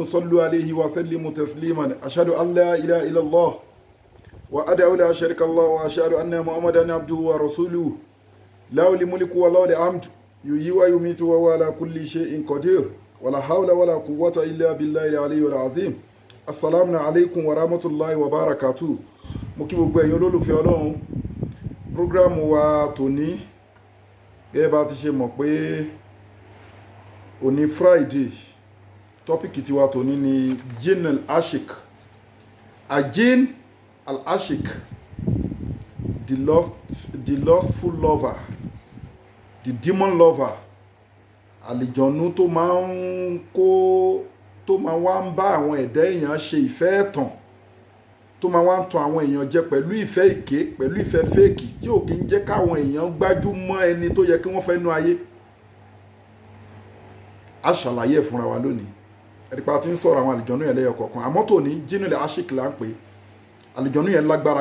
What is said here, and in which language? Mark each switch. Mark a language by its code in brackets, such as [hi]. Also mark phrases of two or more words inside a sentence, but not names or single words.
[ar] صلوا عليه وسلموا تسليما أشهد أن لا إله إلا الله وأدعو لا شريك الله وأشهد أن محمدا عبده ورسوله له الملك وله الحمد يحيي ويميت وهو على كل شيء قدير ولا حول ولا قوة إلا بالله العلي العظيم السلام عليكم ورحمة الله وبركاته [yo] mo kí gbogbo ẹ̀yin olólùfẹ́ Ọlọ́run prógrámù wa tòní gẹ́gẹ́ bá ti ṣe mọ̀ pé òní Friday tọ́pìkì tiwa tòní ni [ar] جن العاشق الجن العاشق [en] the lustful lover the demon lover [yo] àlìjọ̀nú tó máa wá ń bá àwọn ẹ̀dá èèyàn ṣe ìfẹ́ ẹ̀tàn tó máa wá ń tan àwọn èèyàn jẹ pẹ̀lú ìfẹ́ èké pẹ̀lú ìfẹ́ fẹ́ẹ̀kì tí ò kí ń jẹ́ káwọn èèyàn gbájú mọ́ ẹni tó yẹ kí wọ́n fẹ́ nú ayé. A ṣàlàyé ẹ̀ fúnra wa lónìí ẹ̀rípa tí ń sọ̀rọ̀ àwọn àlìjọ̀nú yẹn lẹ́yọ kọ̀ọ̀kan àmọ́ tòní [ar] جن العاشق [yo] là ń pè àlìjọ̀nú yẹn lágbára